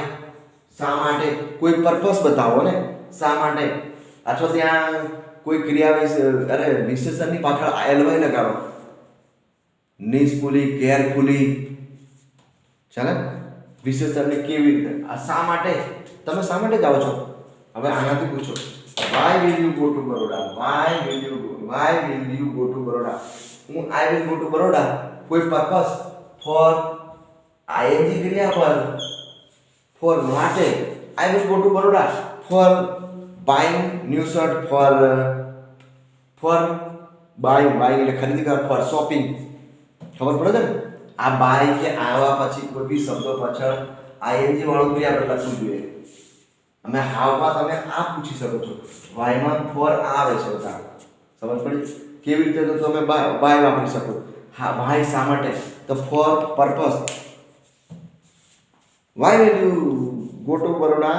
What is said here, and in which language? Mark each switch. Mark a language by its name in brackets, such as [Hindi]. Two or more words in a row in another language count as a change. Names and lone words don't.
[Gujarati] શા માટે કોઈ પર્પસ બતાવો ને, શા માટે. અથવા ત્યાં કોઈ ક્રિયા વિશેષણની પાછળ એલવાય લગાડો, [English] nicefully, carefully. [Gujarati] ચાલે? વિશેષણને કેવી રીતે, આ શા માટે, તમે શા માટે જાઓ છો? હવે આનાથી પૂછો, [English] why will you go to Baroda? Why will you go to Baroda? હું I will go to Baroda, [Gujarati] કોઈ પર્પસ, ફોર ing ક્રિયાપદ, ફોર માટે. [English] I will go to Baroda for buying new shirt, for buying [Gujarati] એટલે ખરીદી કરવા, [English] for shopping. [Gujarati] ખબર પડે છે ને? આ બાય કે આવા પછી કોઈ બી શબ્દો પાછળ ing વાળું ક્રિયાપદ લખવું જોઈએ. અમે હાવમાં તમે આ પૂછી શકો છો, વાયમાં ફોર આવે છે બધા. સમજ પડી? કેવી રીતે? તો તમે બાય વાપરી શકો. [English] હા, વાય [Gujarati] શા માટે? [English] તો for purpose. why will you go to Baroda?